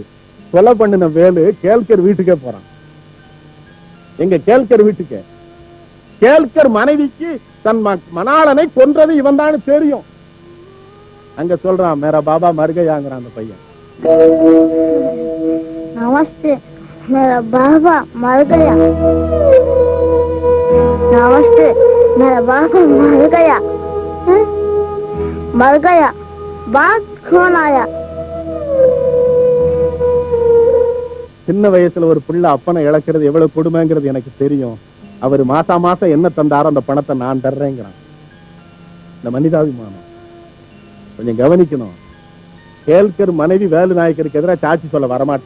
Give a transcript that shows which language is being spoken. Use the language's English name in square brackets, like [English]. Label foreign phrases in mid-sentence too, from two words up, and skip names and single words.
[Tamil] கொலை பண்ணின வேலு கேல்கர் வீட்டுக்கே போறான். எங்க கேல்கர் வீட்டுக்கு கேல்கர் மனைவிக்கு தன் மணாளனை கொன்றது இவன் தான் தெரியும். அங்க சொல்றான் [Hindi] मेरा बाबा [Tamil] மர்கயாங்கிறான் அந்த பையன். [Hindi] நமஸ்தே मेरा बाबा मर गया। नमस्ते मेरा बाबा मर गया। मर गया बात कौन आया? [Tamil] சின்ன வயசுல ஒரு பிள்ளை அப்பனை இழக்கிறது எவ்வளவு கொடுமைங்கிறது எனக்கு தெரியும். அவர் மாசம் என்ன தந்தாரோ அந்த பணத்தை நான் தர்றேங்கிறான். இந்த மனிதாபிமானம் கொஞ்சம் கவனிக்கணும். கேல்கர் மனைவி வேலு நாயக்கருக்கு எதிராக சாட்சி சொல்ல வரமாட்டான்.